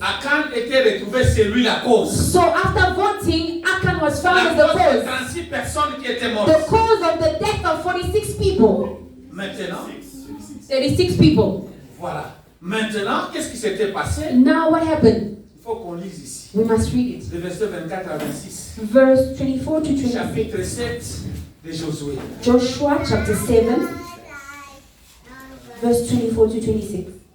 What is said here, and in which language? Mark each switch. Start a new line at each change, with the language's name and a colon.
French: Akan était retrouvé, c'est lui la cause.
English: So after voting, Achan was found
French: La
English: as the
French: cause de
English: cause.
French: 36 personnes qui étaient mortes.
English: The cause of the death of 46 people.
French: Maintenant,
English: 36 people.
French: voilà. Maintenant, qu'est-ce qui s'était passé?
English: Now what happened?
French: Il faut qu'on lise ici.
English: We must read it.
French: Le verset 24 à 26.
English: Verse 24 to 26.
French: Chapitre 7 de Josué.
English: Joshua chapter 7, verse 24 to 26.